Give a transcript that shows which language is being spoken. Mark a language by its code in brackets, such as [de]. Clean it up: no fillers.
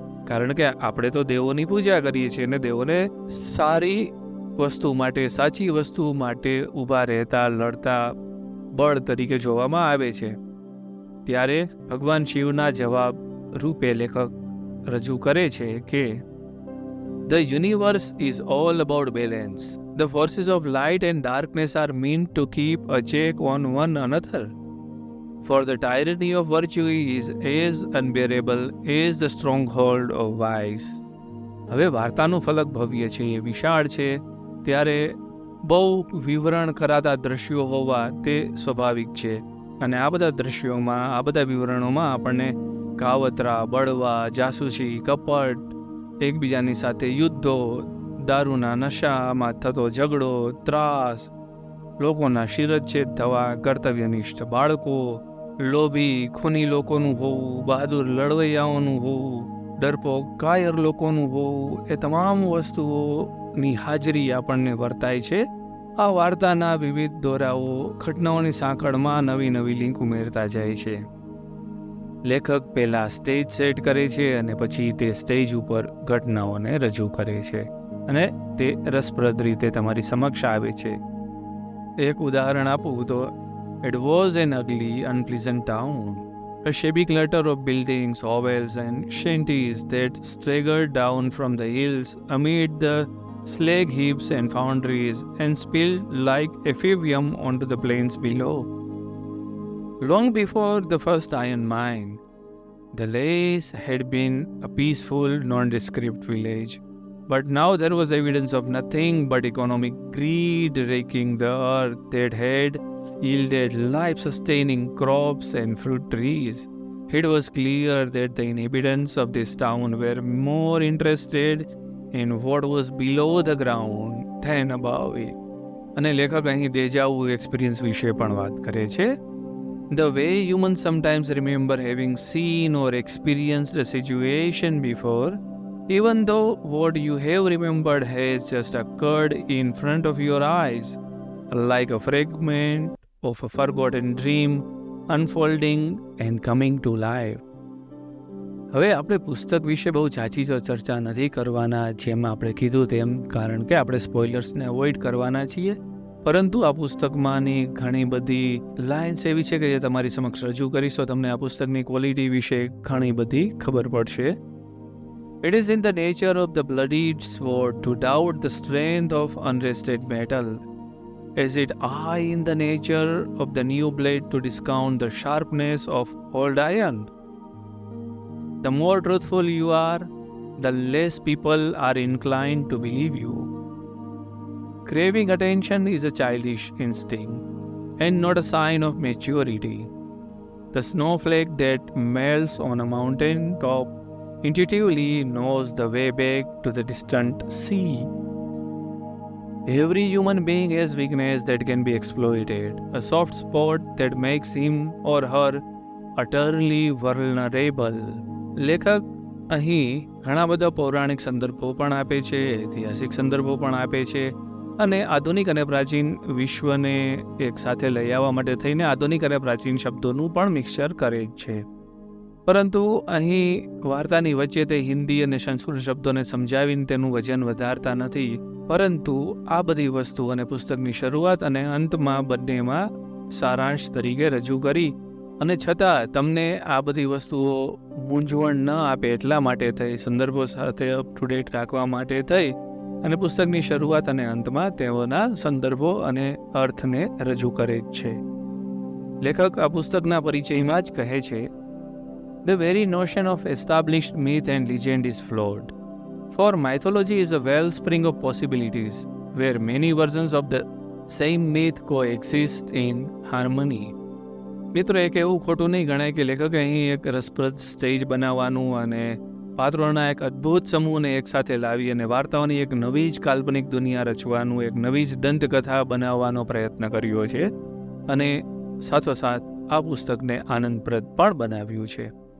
[gu] કારણ કે આપણે તો દેવોની પૂજા કરીએ છીએ અને દેવોને સારી વસ્તુ માટે, સાચી વસ્તુ માટે ઊભા રહેતા, લડતા બળ તરીકે જોવામાં આવે છે. ત્યારે ભગવાન શિવના જવાબ રૂપે લેખક રજૂ કરે છે કે [en] The universe is all about balance. The forces of light and darkness are meant to keep a check on one another. For the tyranny of virtue is as unbearable as the stronghold of vice. [gu] હવે વાર્તાનું ફલક ભવ્ય છે, વિશાળ છે, ત્યારે બહુ વિવરણ કરાતા દ્રશ્યો હોવા તે સ્વાભાવિક છે અને આ બધા દ્રશ્યોમાં, આ બધા વિવરણોમાં આપણને કાવતરા, બળવા, જાસૂસી, કપટ, એકબીજાની સાથે યુદ્ધો, દારૂના નશામાં થતો ઝઘડો, ત્રાસ, લોકોના શિરચ્છેદ થવા, કર્તવ્યનિષ્ઠ બાળકો, લોભી ખૂની લોકોનું હોવું, બહાદુર લડવૈયાઓનું હોવું, ડરપોક કાયર લોકોનું હોવું, એ તમામ વસ્તુઓની હાજરી આપણને વર્તાય છે. આ વાર્તાના વિવિધ દોરાઓ ઘટનાઓની સાંકળમાં નવી નવી લિંક ઉમેરતા જાય છે. લેખક પહેલા સ્ટેજ સેટ કરે છે અને પછી તે સ્ટેજ ઉપર ઘટનાઓને રજૂ કરે છે અને તે રસપ્રદ રીતે તમારી સમક્ષ આવે છે. એક ઉદાહરણ આપું તો, [en] It was an ugly, unpleasant town, a shabby clutter of buildings, hovels and shanties that staggered down from the hills amid the slag heaps and foundries and spilled like effluvium onto the plains below. Long before the first iron mine, the Lace had been a peaceful, nondescript village. But now there was evidence of nothing but economic greed raking the earth that had yielded life-sustaining crops and fruit trees. It was clear that the inhabitants of this town were more interested in what was below the ground than above it. [gu] અને લેખક અહીં દેજાવુ experience વિશે પણ વાત કરે છે. [en] The way humans sometimes remember having seen or experienced a situation before, even though what you have remembered has just occurred in front of your eyes, like a fragment of a forgotten dream unfolding and coming to life. [gu] હવે આપણે પુસ્તક વિશે બહુ ઝાંચી તો ચર્ચા નથી કરવાના, જેમ આપણે કીધું તેમ, કારણ કે આપણે સ્પોઇલર્સને અવોઇડ કરવાના છીએ. પરંતુ આ પુસ્તકમાંની ઘણી બધી લાઇન્સ એવી છે કે જે તમારી સમક્ષ રજૂ કરીશો, તમને આ પુસ્તકની ક્વોલિટી વિશે ઘણી બધી ખબર પડશે. [en] It is in the nature of the bloodied sword to doubt the strength of unrested metal, as it are in the nature of the new blade to discount the sharpness of old iron. The more truthful you are, the less people are inclined to believe you. Craving attention is a childish instinct and not a sign of maturity. The snowflake that melts on a mountain top intuitively knows the way back to the distant sea. Every human being has weakness that can be exploited, a soft spot that makes him or her utterly vulnerable. [gu] લેખક અહીં ઘણા બધા પૌરાણિક સંદર્ભો પણ આપે છે, ઐતિહાસિક સંદર્ભો પણ આપે છે અને આધુનિક અને પ્રાચીન વિશ્વને એક સાથે લઈ આવવા માટે થઈને આધુનિક અને પ્રાચીન શબ્દોનું પણ મિક્સચર કરે છે. પરંતુ અહીં વાર્તાની વચ્ચે તે હિન્દી અને સંસ્કૃત શબ્દોને સમજાવીને તેનું વજન વધારતા નથી, પરંતુ આ બધી વસ્તુઓને પુસ્તકની શરૂઆત અને અંતમાં બંનેમાં સારાંશ તરીકે રજૂ કરી અને છતાં તમને આ બધી વસ્તુઓ મૂંઝવણ ન આપે એટલા માટે થઈ, સંદર્ભો સાથે અપ ટુ ડેટ રાખવા માટે થઈ અને પુસ્તકની શરૂઆત અને અંતમાં તેઓના સંદર્ભો અને અર્થને રજૂ કરે છે. લેખક આ પુસ્તકના પરિચયમાં જ કહે છે, [en] The very notion of established myth and legend is flawed. For mythology is a wellspring of possibilities, where many versions of the same myth coexist in harmony. [gu] મિત્રો, એક એવું ખોટું નહીં ગણાય કે લેખકે અહીં એક રસપ્રદ સ્ટેજ બનાવવાનું અને પાત્રોના એક અદ્ભુત સમૂહને એકસાથે લાવી અને વાર્તાઓની એક નવી જ કાલ્પનિક દુનિયા રચવાનું, એક નવી જ દંતકથા બનાવવાનો પ્રયત્ન કર્યો છે અને સાથોસાથ આ પુસ્તકને આનંદપ્રદ પણ બનાવ્યું છે.